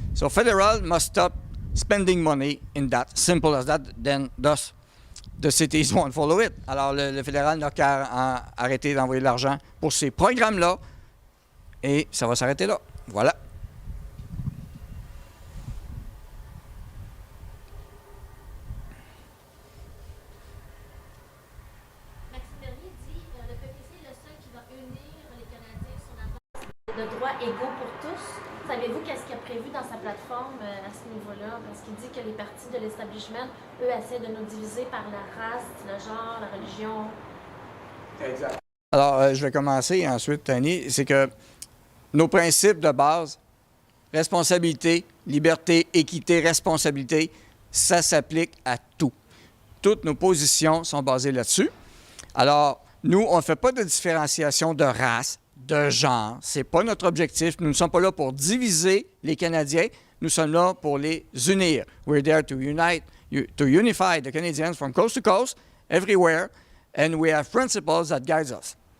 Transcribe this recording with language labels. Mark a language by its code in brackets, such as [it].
[en] So, federal must stop spending money in that. Simple as that, then thus the cities won't follow it. [fr] Alors, le fédéral n'a qu'à arrêter d'envoyer de l'argent pour ces programmes-là et ça va s'arrêter là. Voilà. Maxime Bernier dit le PPC est le seul qui va unir les Canadiens sur la base de droits égaux pour tous. Savez-vous qu'est-ce qu'il a prévu dans sa plateforme à ce niveau-là? Parce qu'il dit que les partis de l'establishment, eux, essaient de nous diviser par la race, le genre, la religion. Exact. Alors, je vais commencer ensuite, Tony. C'est que nos principes de base, responsabilité, liberté, équité, responsabilité, ça s'applique à tout. Toutes nos positions sont basées là-dessus. Alors, nous, on ne fait pas de différenciation de race, de genre. Ce n'est pas notre objectif. Nous ne sommes pas là pour diviser les Canadiens. Nous sommes là pour les unir. [en] We're there to unify the Canadians from coast to coast, everywhere, and we have principles that guide us.